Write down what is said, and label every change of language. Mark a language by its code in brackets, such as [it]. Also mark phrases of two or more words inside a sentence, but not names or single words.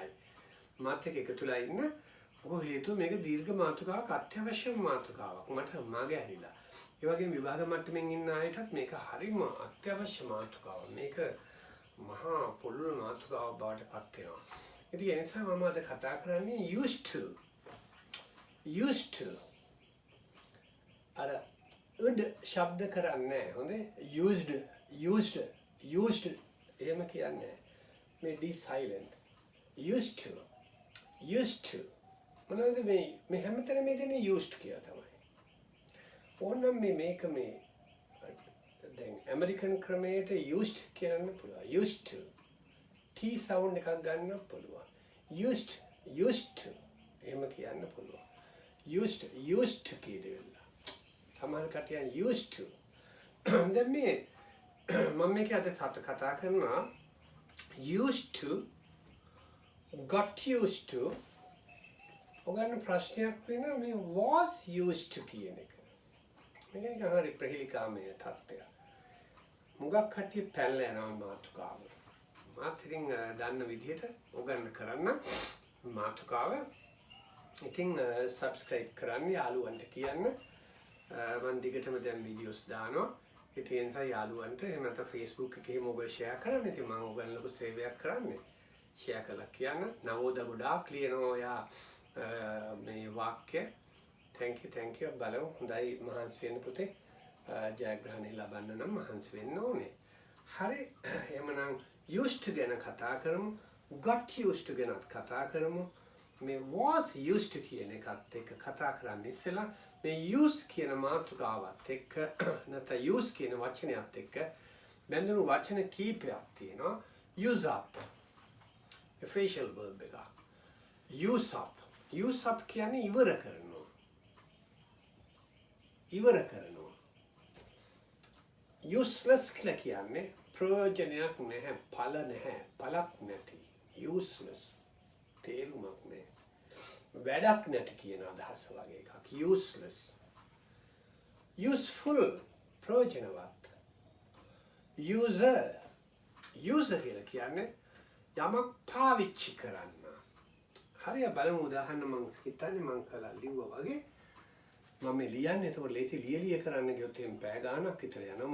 [si] මාත් එක්ක එකතුලා ඉන්න මොකද හේතුව මේක දීර්ඝ මාතෘකාවක් අත්‍යවශ්‍ය මාතෘකාවක්. මට මග ඇරිලා. ඒ වගේම විභාග මට්ටමින් ඉන්න අයටත් මේක හරිම අත්‍යවශ්‍ය මාතෘකාවක්. මේක මහා පුළුල් මාතෘකාවක් බවට පත් වෙනවා. ඉතින් ඒ නිසා මම අද කතා කරන්නේ [en] used to [si] අර උඩ ශබ්ද කරන්නේ හොඳේ used එහෙම කියන්නේ මේ [en] d silent used to [si] මොනවද මේ හැමතැනම මේ දෙන්නේ used කියලා තමයි ඕනනම් මේක මේ දැන් ඇමරිකන් ක්‍රමයට used කියන්න පුළුවන් [en] used to t sound [si] එකක් ගන්න පුළුවන් [en] used to [si] එහෙම කියන්න පුළුවන් [en] used to [si] කියනවා සමහර කටියන් [en] used to [si] දැන් මේ මම මේක අද කතා කරනවා [en] used to got used to [si] ඔයගොල්ලෝ ප්‍රශ්නයක් වෙනවා මේ [en] was used to [si] කියන එක මේක නිකන් හරි ප්‍රහෙලිකාමය තත්ත්වයක් මුගක් කටිය පැනලා යනවා මාතෘකාව මාත් ඉතින් දන්න විදිහට ඔයගොල්ලෝ කරන්න මාතෘකාව ඉතින් subscribe කරන්න යාළුවන්ට කියන්න මම දිගටම දැන් වීඩියෝස් දානවා. ඒ නිසා යාළුවන්ට එහෙම නැත්නම් Facebook එකේ මොකද share කරන්න. ඉතින් මම ඔයගොල්ලන්ට සේවයක් කරන්නේ. share කරලා කියන්න. නවෝද ගොඩාක් ලියනවා ඔයා මේ වාක්‍ය. [en] thank you [si] බලමු. හොඳයි මහන්සි වෙන්න පුතේ. ජයග්‍රහණය ලබන්න නම් මහන්සි වෙන්න ඕනේ. හරි. එහෙමනම් [en] used to [si] ගැන කතා කරමු. [en] got used to [si] ගැන කතා කරමු. මේ [en] was used to [si] කියන එකත් එක්ක කතා කරන්න ඉස්සෙල්ලා මේ use කියන මාතෘකාවත් එක්ක නැත්නම් use කියන වචනයත් එක්ක බැඳුණු වචන කීපයක් තියෙනවා [en] use up phrasal verb [si] එක [en] use up [si] කියන්නේ ඉවර කරනවා useless කියලා කියන්නේ ප්‍රයෝජනයක් නැහැ පළක් නැති useless තේරුමක් නැහැ වැඩක් නැති කියන අදහස වගේ එකක් [en] useless useful [si] ප්‍රයෝජනවත් user කියලා කියන්නේ යමක් පාවිච්චි කරන්න හරිය බලමු උදාහරණ මම හිතන්නේ මම කළා ලිව්වා වගේ මම ලියන්නේ ඒක ලේසි ලියලිය කරන්න ගියොත් එහෙම පැය ගාණක් විතර යනවා